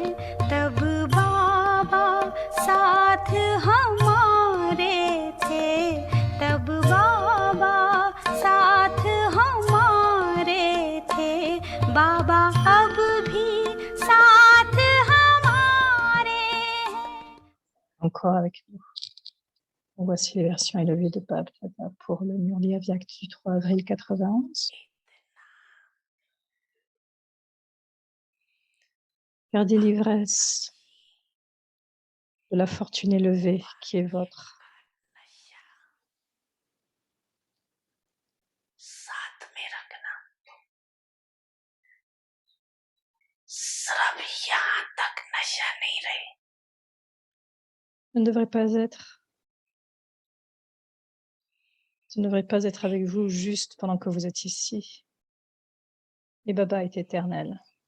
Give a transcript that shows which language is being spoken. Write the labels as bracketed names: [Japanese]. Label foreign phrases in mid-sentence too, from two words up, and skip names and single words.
[Hindi] तब बाबा साथ हमारे थे, तब बाबा साथ हमारे थे। बाबा अब भी साथ हमारे हैं। [French] Encore avec nous. Voici les versions élevées de Bab Dada pour le Murli Aviac du 3 avril 91. Gardez l'ivresse de la fortune élevée qui est votre. [Hindi] साथ में रखना, सिर्फ यहाँ तक नशा नहीं रहे। [French] Je ne devrais pas être avec vous juste pendant que vous êtes ici. Et Baba est éternel.